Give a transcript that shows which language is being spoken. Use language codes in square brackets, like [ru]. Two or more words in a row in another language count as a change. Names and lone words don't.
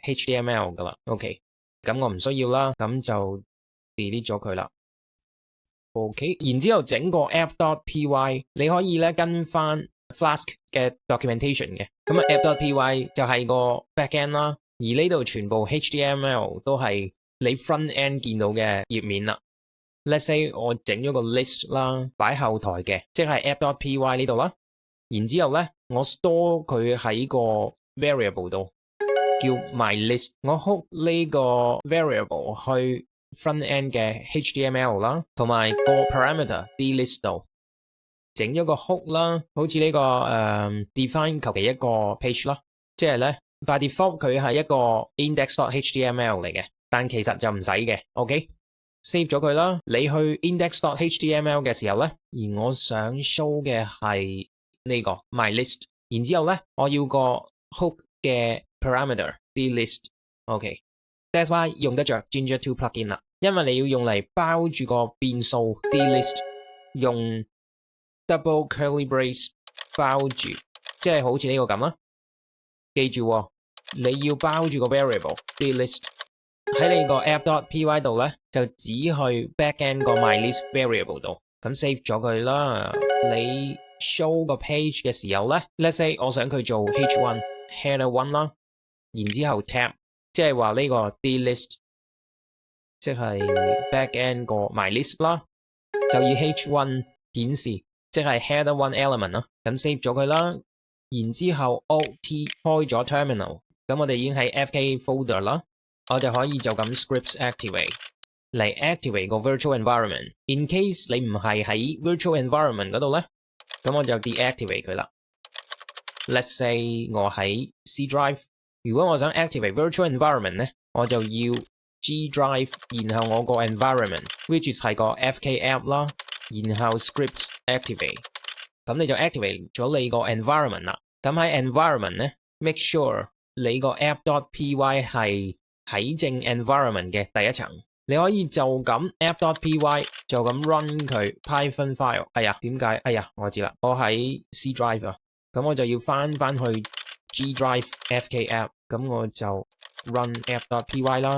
[yue] HTML 噶啦。OK， 咁我唔需要啦，咁就 delete 咗佢啦。OK， 然之後整個 app.py， 你可以咧跟翻 Flask 嘅 documentation 嘅，咁啊 app.py 就係個 backend 啦，而呢度全部 HTML 都係你 [en] front end [yue] 見到嘅頁面啦。 [en] Let's say [yue] 我整咗個 list 啦，擺後台嘅，即係 app.py 呢度啦。然之後咧，我 store 佢喺個 variable 度，叫 myList。我 hook 呢個 variable 去 [en] front end [yue] 嘅 HTML 啦，同埋個 parameter dlist 度整咗個 hook 啦，好似呢個define 求其一個 page 啦，即係咧 [en] by default [yue] 佢係一個 index.html 嚟嘅。但其實就唔使嘅 ，OK， save 咗佢啦。你去 index.html 嘅時候咧，而我想 show 嘅係呢個 myList， 然之後咧，我要個 hook 嘅 parameter dlist，OK， [en] that's why [yue] 用得着 Ginger 2 plugin 啦，因為你要用嚟包住個變數 dlist， 用 [en] double curly brace [yue] 包住，即係好似呢個咁啦。記住喎，你要包住個 variable dlist。喺你個 app.py 度咧，就只去 backend 個 myList variable 度，咁 save 咗佢啦。你 show 個 page 嘅時候咧 ， [en] let's say [yue] 我想佢做 h1 header 1啦，然之後 tab， 即係話呢個 dlist， 即係 backend 個 myList 啦，就以 h1 顯示，即係 [en] header 1 element [yue] 啦，咁 save 咗佢啦。然之後 Alt 開咗 terminal， 咁我哋已經喺 FK folder 啦。我就可以就咁 [en] scripts activate [yue] 嚟 activate 個 [en] virtual environment。 In case [yue] 你唔係喺 [en] virtual environment [yue] 嗰度咧，咁我就 deactivate 佢啦。Let's say 我喺 C drive， 如果我想 [en] activate virtual environment [yue] 咧，我就要 G drive， 然後我個 environment， [en] which is [yue] 係個 FK app 啦，然後 [en] scripts activate， [yue] 咁你就 activate 咗你個 environment 啦。咁喺 environment 咧 ， [en] make sure [yue] 你個 app.py 係喺正 environment 嘅第一層，你可以就咁 app.py 就咁 run 佢 Python file。哎呀，點解？哎呀，我知啦，我喺 C drive 啊，咁我就要翻去 G drive FK app， 咁我就 run app.py 啦。